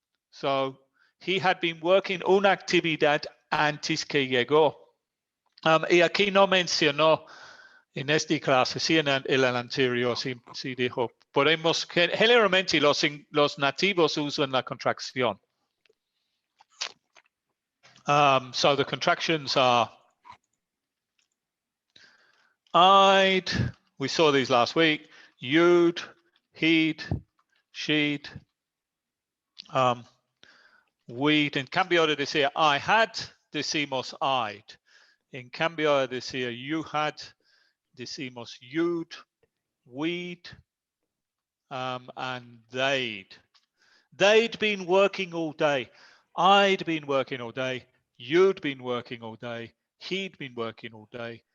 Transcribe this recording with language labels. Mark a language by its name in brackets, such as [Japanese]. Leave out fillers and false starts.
[English] So, he had been working [Spanish] una actividad antes que llegó. Y aquí no mencionó en esta clase, sí en el anterior, sí dijo, podemos, generalmente los nativos usan la contracción. [English] So the contractions are I'd, we saw these last week, you'd, he'd, she'd, we'd. [Spanish] En cambio de decir [English] I had, [Spanish] decimos I'd. En cambio de decir [English] you had, [Spanish] decimos [English] you'd, we'd, and they'd. They'd been working all day. I'd been working all day. You'd been working all day. He'd been working all day.